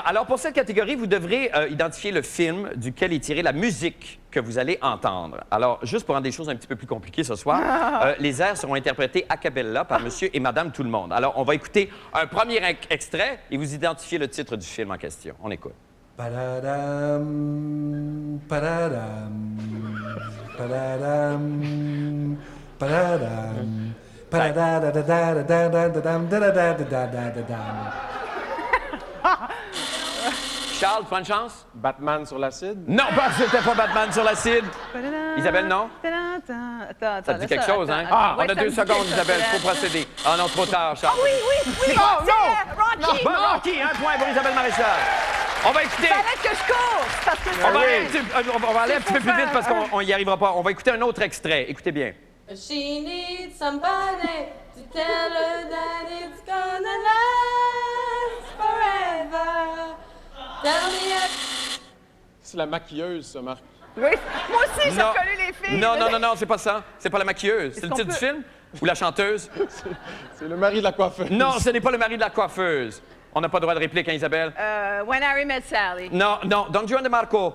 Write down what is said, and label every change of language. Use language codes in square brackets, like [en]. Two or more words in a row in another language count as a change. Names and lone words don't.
[fr] Alors, pour cette catégorie, vous devrez identifier le film duquel est tirée la musique que vous allez entendre. Alors, juste pour rendre des choses un petit peu plus compliquées ce soir, les airs seront interprétés [it] a cappella [fr] par Monsieur et Madame Tout-le-Monde. Alors, on va écouter un premier extrait et vous identifiez le titre du film en question. On écoute. Padadam, padadam, padadam, padadam, padadadadadadadadadadadadadadadadam. Charles, bonne chance? Batman sur l'acide. Non, c'était pas Batman sur l'acide. Isabelle, non? Attends, Ça te dit quelque chose, hein? Ah, On a 2 secondes, Isabelle, faut procéder. Ah non, trop tard, Charles. Oui, Oh, non! Rocky! Bon, Rocky, un point pour Isabelle Maréchal. On va écouter... Fallait que je cours! Parce que On va aller un petit peu plus vite parce qu'on n'y arrivera pas. On va écouter un autre extrait. Écoutez bien. [en] She needs somebody to tell her that it's gonna last forever. Tell me [fr] C'est la maquilleuse, ça, Marc. Oui, moi aussi, j'ai Non. reconnu les filles. Non, c'est pas ça. C'est pas la maquilleuse. C'est le qu'on titre du peut- film? Ou la chanteuse? C'est le mari de la coiffeuse. Non, ce n'est pas le mari de la coiffeuse. On n'a pas droit de réplique, hein, Isabelle? When Harry Met Sally. Non, Don Juan de Marco.